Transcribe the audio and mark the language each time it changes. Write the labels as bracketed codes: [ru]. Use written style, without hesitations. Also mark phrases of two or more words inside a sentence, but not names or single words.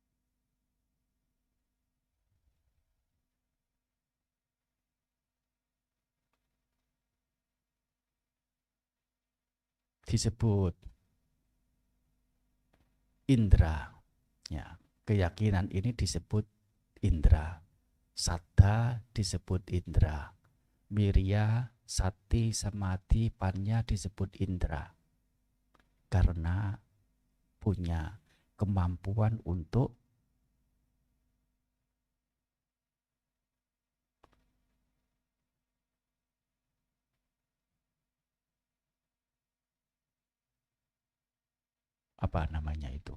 [id] Disebut indra. Ya, keyakinan ini disebut indra. Saddha disebut indra. Wirya, [pi] sati, samadhi, panya [id] disebut indra. Karena punya kemampuan untuk apa namanya itu?